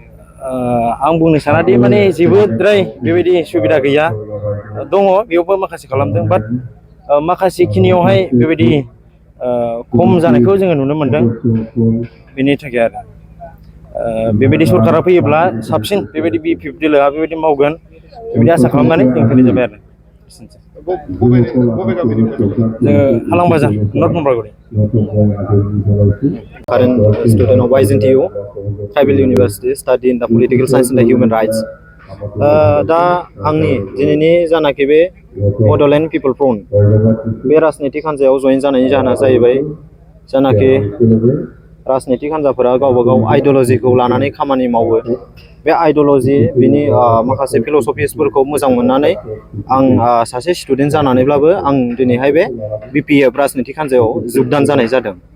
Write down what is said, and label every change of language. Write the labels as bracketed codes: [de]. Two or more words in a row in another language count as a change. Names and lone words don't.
[brx] आं बुंनो सानादि माने जेबोद्राय बेबायदि सुबिदा गैया दङ बेयावबो माखासे खालामदों बाट माखासे खिनियावहाय बेबायदि खम जानायखौ जोङो नुनो मोनदों बेनि थाखाय आरो बेबायदि सरकारा फैयोब्ला साबसिन बेबायदि BPF दोलोआ बेबायदि मावगोन बेबायदि आसा खालामनानै जों फैनाय जाबाय आरो जोङो हालांबाजा नर्थ मम्बारगुरि [en] Current student of YZNTU, Tribal University, study in the Political Science and the Human Rights. [brx] दा आंनि दिनैनि जानाखि बे बड'लेण्ड पिपल फ्रन्ट बे राजनितिक हान्जायाव जयेन जानायनि जाहोना जाहैबाय जानाखि राजनितिक हान्जाफोरा गावबा गाव आइडियलजिखौ लानानै खामानि मावो बे आइडियलजि बिनि माखासे फिल'सफिसफोरखौ मोजां मोननानै आं सासे स्टुडेन्ट जानानैब्लाबो आं दिनैहाय बे BPF राजनितिक हान्जायाव जगदान जानाय जादों